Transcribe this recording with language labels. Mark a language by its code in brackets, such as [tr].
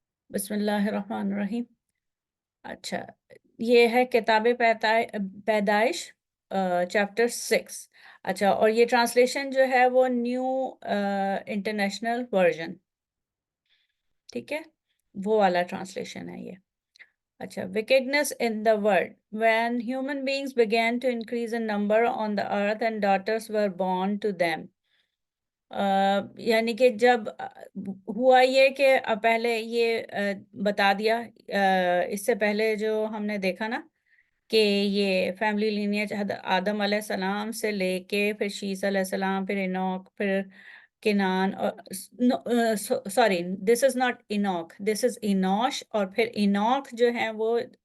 [ur] بسم اللہ الرحمن الرحیم۔ اچھا، یہ ہے کتاب پیدائش چیپٹر 6۔ اچھا، اور یہ ٹرانسلیشن جو ہے وہ نیو انٹرنیشنل ورژن، ٹھیک ہے، وہ والا ٹرانسلیشن ہے یہ۔ اچھا، [en] wickedness in the world. When human beings began to increase in number on the earth and daughters were born to them. [ur] یعنی کہ جب ہوا یہ کہ پہلے یہ بتا دیا، اس سے پہلے جو ہم نے دیکھا نا کہ یہ فیملی لینیج آدم علیہ السلام سے لے کے پھر شیس علیہ السلام، پھر اینوک، پھر کنان، اور [en] sorry this is not Enoch, this is Enosh, [ur] اور پھر اینوک جو ہیں وہ